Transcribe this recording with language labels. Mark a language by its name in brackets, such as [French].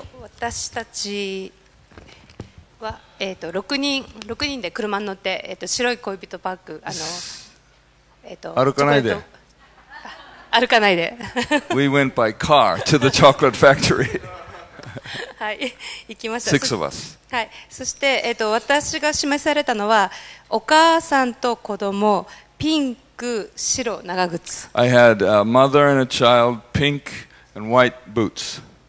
[Japanese] 私たちは、6人で車に乗って、白い恋人パーク、歩かないで。歩かないで。 [English] We went by car to the chocolate factory. [Japanese] はい、行きました。 [English] Six of us. [Japanese] はい、そして、私が示されたのはお母さんと子供、ピンク、白、長靴、 [English] I had a mother and a child, pink and white boots,